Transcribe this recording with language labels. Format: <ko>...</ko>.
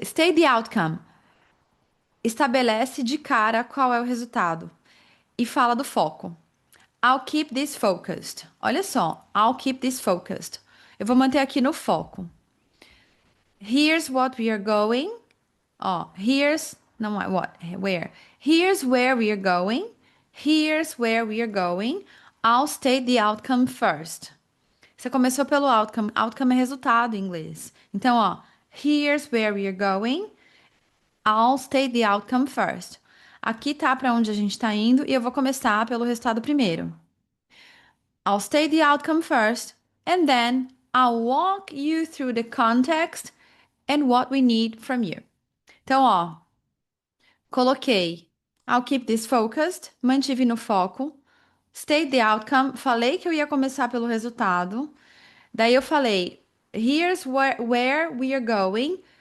<en>State the outcome.</en> <pt>Estabelece de cara qual é o resultado e fala do foco.</pt> <en>I'll keep this focused.</en> <pt>Olha só,</pt> <en>I'll keep this focused.</en> <pt>Eu vou manter aqui no foco.</pt> <en>Here's what we are going.</en> <pt>Ó,</pt> <en>here's,</en> <pt>não é what, é where.</pt> <en>Here's where we are going. Here's where we are going. I'll state the outcome first.</en> <pt>Você começou pelo outcome. Outcome é resultado em inglês. Então, ó,</pt> <en>here's where we are going. I'll state the outcome first.</en> <pt>Aqui tá para onde a gente tá indo e eu vou começar pelo resultado primeiro.</pt> <en>I'll state the outcome first, and then I'll walk you through the context and what we need from you.</en> <pt>Então, ó, coloquei</pt> <en>I'll keep this focused,</en> <pt>mantive no foco.</pt> <en>State the outcome,</en> <pt>falei que eu ia começar pelo resultado. Daí eu falei,</pt> <en>here's where we are going.</en>